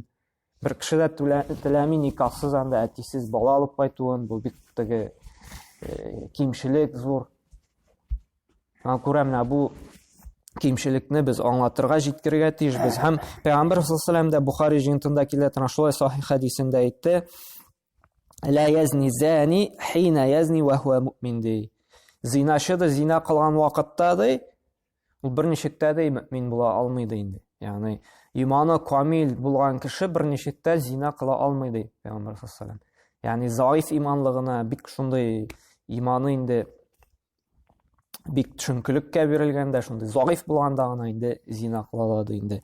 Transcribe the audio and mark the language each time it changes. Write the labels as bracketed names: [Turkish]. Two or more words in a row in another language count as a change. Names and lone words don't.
[Tatar] Бер кеше дә теләми никахсыз анда әтисез бала алып кайтуын. Бу бик теге кимчелек зур. Аңа күрә менә бу кимчелекне без аңлатырга җиткергә тиешбез. Һәм Пәйгамбер [Arabic] صلى الله عليه وسلم [Tatar] Бухари җиңтында килә торган шулай сахих хадисендә әйтте: [Arabic] "لا يزني الزاني حين يزني وهو مؤمن" [Tatar] ди. Зиначы да зина кылган вакытта ди, ул берничектә дә мөмин була алмый ди инде. Ягъни иманы камил булган кеше берничектә зина кыла алмый ди Пәйгамбер [Arabic] صلى الله عليه وسلم. [Tatar] Ягъни заиф иманлыгына бик шундый иманы инде бик төшенкелеккә бирелгәндә, шундый заиф булганда гына инде зина кыла ди инде.